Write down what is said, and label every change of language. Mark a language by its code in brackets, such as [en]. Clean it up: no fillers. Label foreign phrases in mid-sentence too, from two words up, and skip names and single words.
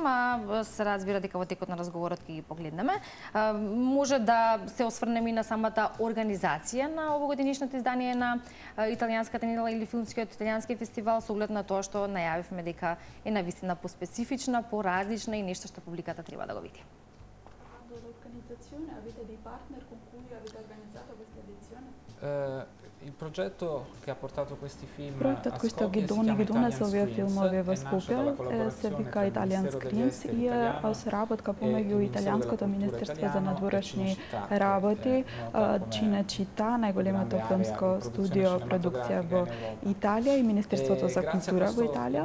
[mk] Се разбира дека во текот на разговорот ќе ги погледнеме. Може да се осврнеме и на самата организација на овогодинешното издание на италијанската недела или филмскиот италијански фестивал со оглед на тоа што најавивме дека е навистина поспецифична, поразлична и нешто што публиката треба да го види. [it] Avete dei partner con cui avete organizzato questa edizione? Il progetto che ha portato questi film [mk] Проектот кој што ги донесе овие филмови во Скопје се вика Italian Screens и е соработка помеѓу Италијанското министерство за надворешни работи, Cinecittà, најголемото филмско студио продукција во Италија и Министерството за култура во Италија.